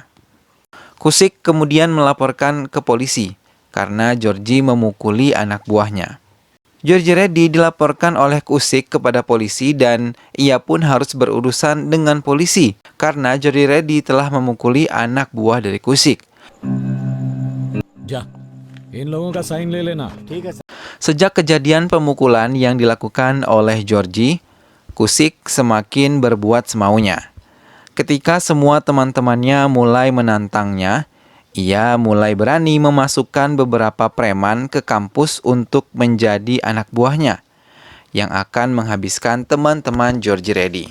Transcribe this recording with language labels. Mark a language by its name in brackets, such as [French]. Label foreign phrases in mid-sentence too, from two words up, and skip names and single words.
[Indonesian] Kusik kemudian melaporkan ke polisi karena Georgie memukuli anak buahnya. Georgie Reddy dilaporkan oleh Kusik kepada polisi dan ia pun harus berurusan dengan polisi karena Georgie Reddy telah memukuli anak buah dari Kusik. [Hindi] जा इन लोगों का साइन ले लेना ठीक है [Indonesian] Sejak kejadian pemukulan yang dilakukan oleh Georgie, Kusik semakin berbuat semaunya. Ketika semua teman-temannya mulai menantangnya, ia mulai berani memasukkan beberapa preman ke kampus untuk menjadi anak buahnya yang akan menghabiskan teman-teman Georgie Reddy.